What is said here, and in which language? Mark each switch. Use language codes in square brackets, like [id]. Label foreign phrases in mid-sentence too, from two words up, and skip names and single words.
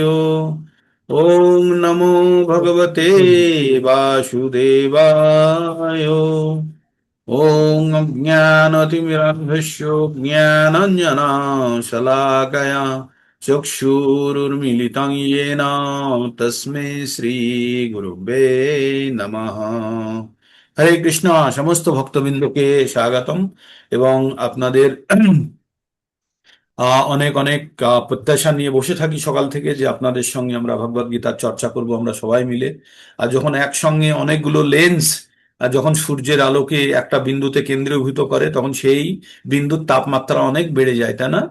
[sa] ओम नमो भगवते वासुदेवाय। ओम अज्ञानतिमिरान्धस्य ज्ञानाञ्जनशलाकया चक्षुरुन्मीलितं येन तस्मै শ্রীগুরুবে নমঃ। হরে কৃষ্ণ। [bn] সমস্ত ভক্তবৃন্দকে স্বাগতম এবং আপনাদের অনেক অনেক প্রত্যাশা নিয়ে বসে থাকি সকাল থেকে যে আপনাদের সঙ্গে আমরা ভগবদ গীতার চর্চা করব আমরা সবাই মিলে। আর যখন একসঙ্গে অনেকগুলো লেন্স যখন সূর্যের আলোকে একটা বিন্দুতে কেন্দ্রীভূত করে তখন সেই বিন্দুর তাপমাত্রা অনেক বেড়ে যায়, তাই না?